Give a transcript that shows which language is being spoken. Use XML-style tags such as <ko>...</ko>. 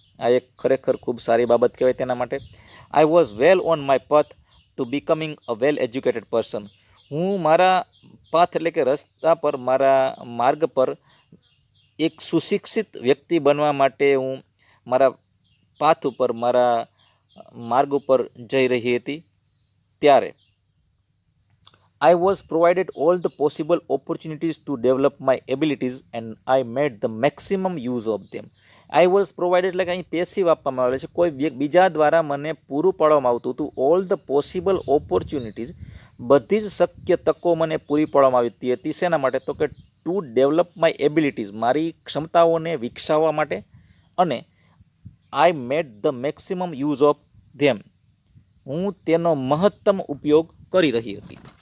<gu>આ એક ખરેખર ખૂબ સારી બાબત કહેવાય તેના માટે.</gu> <en>I was well on my path to becoming a well educated person,</en> <gu>હું મારા પાથ એટલે કે રસ્તા પર, મારા માર્ગ પર એક સુશિક્ષિત વ્યક્તિ બનવા માટે હું મારા પાથ ઉપર, મારા માર્ગ ઉપર જઈ રહી હતી. ત્યારે</gu> <en>I was provided all the possible opportunities to develop my abilities and I made the maximum use of them. I was provided</en> <gu>એટલે કે અહીં પેસિવ આપવામાં આવેલું છે, કોઈ બીજા દ્વારા મને પૂરું પાડવામાં આવતું હતું.</gu> <en>all the possible opportunities,</en> <gu>બધી જ શક્ય તકો મને પૂરી પાડવામાં આવતી હતી. શેના માટે? તો કે</gu> <en>to develop my abilities,</en> <gu>મારી ક્ષમતાઓને વિકસાવવા માટે, અને</gu> <en>I made the maximum use of them,</en> <gu>હું તેનો મહત્તમ ઉપયોગ કરી રહી હતી.</gu>